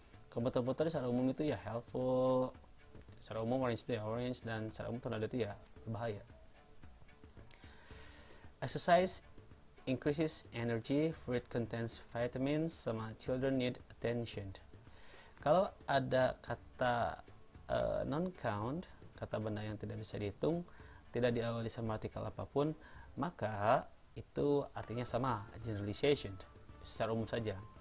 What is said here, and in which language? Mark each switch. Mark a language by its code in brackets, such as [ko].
[id] Komputer secara umum itu ya helpful, secara umum orange itu ya orange, dan secara umum tornado itu ya berbahaya. [en] Exercise increases energy, fruit contains vitamins, [id] sama [en] children need attention. [id] Kalau ada kata non-count, kata benda yang tidak bisa dihitung, tidak diawali sama artikel apapun, maka itu artinya sama, generalization, secara umum saja.